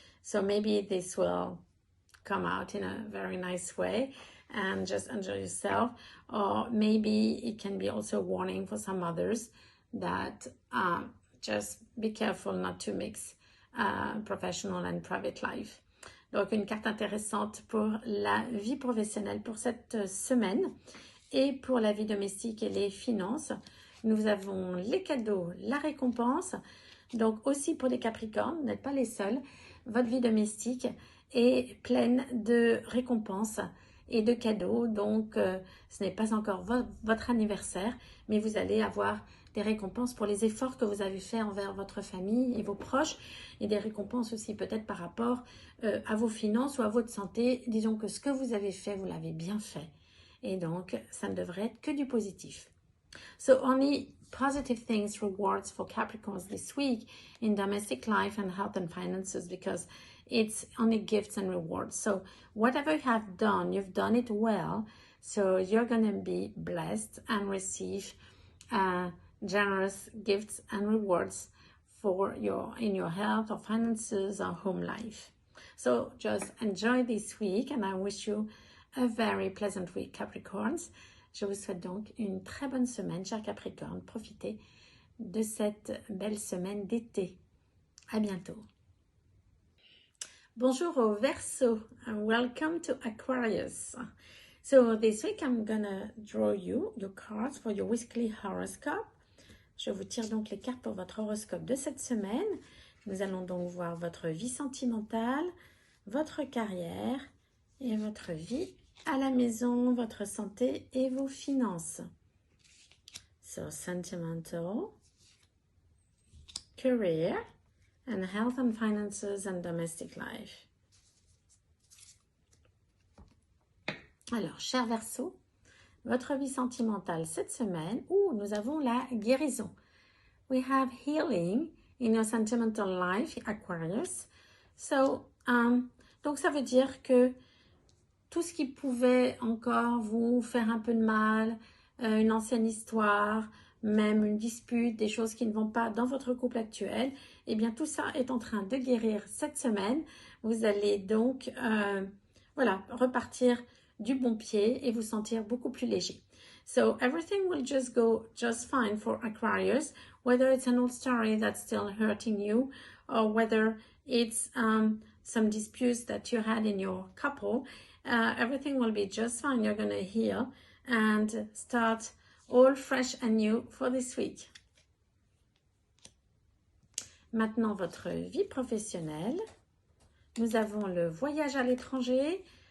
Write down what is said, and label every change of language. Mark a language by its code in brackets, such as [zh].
[en] So, maybe this will come out in a very nice way and just enjoy yourself. Or maybe it can be also a warning for some others that just be careful not to mix professional and private life. [fr] Donc, une carte intéressante pour la vie professionnelle pour cette semaine. Et pour la vie domestique et les finances, nous avons les cadeaux, la récompense. Donc, aussi pour les Capricornes, vous n'êtes pas les seuls. Votre vie domestique est pleine de récompenses et de cadeaux. Donc, ce n'est pas encore votre anniversaire, mais vous allez avoir des récompenses pour les efforts que vous avez faits envers votre famille et vos proches, et des récompenses aussi peut-être par rapport à vos finances ou à votre santé. Disons que ce que vous avez fait, vous l'avez bien fait. Et donc, ça ne devrait être que du positif. [en] So, only positive things, rewards for Capricorns this week in domestic life and health and finances, because it's only gifts and rewards. So, whatever you have done, you've done it well. So, you're going to be blessed and receive generous gifts and rewards for in your health or finances or home life. So just enjoy this week and I wish you a very pleasant week, Capricorns. [fr] Je vous souhaite donc une très bonne semaine, chers Capricornes. Profitez de cette belle semaine d'été. À bientôt. Bonjour au Verseau [en] and welcome to Aquarius. So this week I'm gonna draw you your cards for your weekly horoscope. [fr] Je vous tire donc les cartes pour votre horoscope de cette semaine. Nous allons donc voir votre vie sentimentale, votre carrière et votre vie à la maison, votre santé et vos finances. [en] So, sentimental, career, and health and finances and domestic life. [fr] Alors, cher Verseau, votre vie sentimentale cette semaine, nous avons la guérison. [en] We have healing in your sentimental life, Aquarius. [fr] So, donc ça veut dire que tout ce qui pouvait encore vous faire un peu de mal, une ancienne histoire, même une dispute, des choses qui ne vont pas dans votre couple actuel, eh bien tout ça est en train de guérir cette semaine. Vous allez donc repartir du bon pied et vous sentir beaucoup plus léger. [en] So everything will just go just fine for Aquarius, whether it's an old story that's still hurting you or whether it's some disputes that you had in your couple. Everything will be just fine. You're going to heal and start all fresh and new for this week. [fr] Maintenant, votre vie professionnelle. Nous avons le voyage à l'étranger.